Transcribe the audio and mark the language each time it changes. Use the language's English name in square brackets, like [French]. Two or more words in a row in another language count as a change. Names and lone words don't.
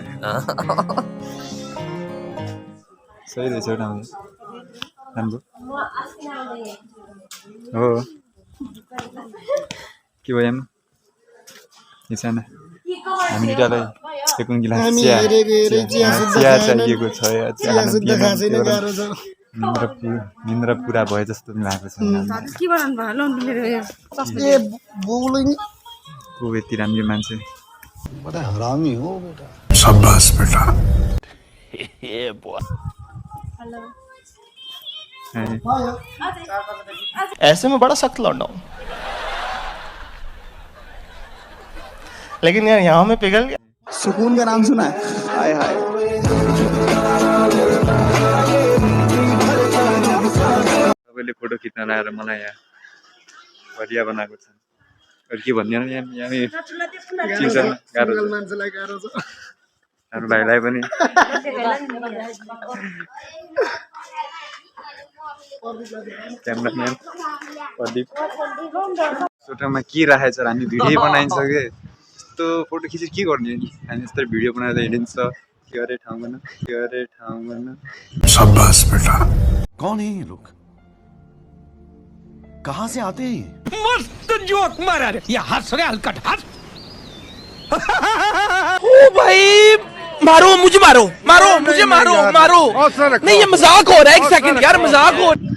[Nepali] सही रहेछ राम्रो हो के भयो साना हामी दुइटालाई एक गिलास चिया चाहिएको छ निन्द्रा पुरा भयो जस्तो लागेको छ को यति राम्रो मान्छे [Hindi] बड़ा हरामी हो बेटा शाबाश बेटा ऐसे में बड़ा सख्त लौंडा हूं लेकिन यार यहाँ में पिघल गया सुकून का नाम सुना है हाय हाय [Nepali] सबैले फोटो खिच्न लाएर मलाई यहाँ घरिया बनाएको छ के भन्ने मान्छेलाई गाह्रो छ हाम्रो भाइलाई पनि क्यामेराम्यान प्रदीप फोटोमा के राखेछ हामी भिडियो बनाइन्छ कि यस्तो फोटो खिचेर के गर्ने नि हामी यस्तो भिडियो बनाएर हिँडिन्छ के अरे ठाउँमा [Hindi] शाबाश बेटा कौन है ये लोग कहाँ से आते हैं मस्त जोक मारा रे ये हंस रहे हलकट हंस ओ भाई मारो मुझे मारो मुझे मारो नहीं ये मजाक हो रहा है एक सेकंड यार मजाक हो